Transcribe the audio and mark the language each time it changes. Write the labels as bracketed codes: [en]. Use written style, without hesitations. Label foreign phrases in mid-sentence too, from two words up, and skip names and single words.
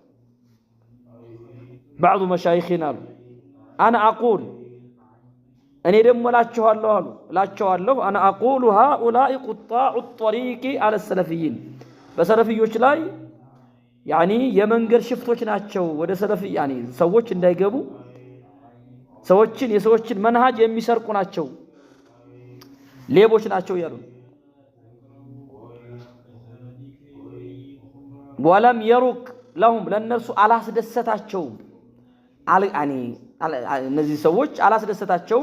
[ar] بعض مشايخنا انا اقول [am] እኔ ደግሞ ላቸዋለሁ [ar] انا اقول هؤلاء قطاع الطريق على السلفيين [am] በሰለፊዮች ላይ يعني የመንገድ ሽፍቶች ናቸው ወደ ሰለፊ يعني ሰዎች እንዳይገቡ የሰዎችን መንሃጅ የሚሰርቁ ናቸው ሌቦች ናቸው ያሉ [ar] ولم يرق لهم [am] ለእነርሱ አላስደሰታቸውም እነዚህ ሰዎች አላስደሰታቸውም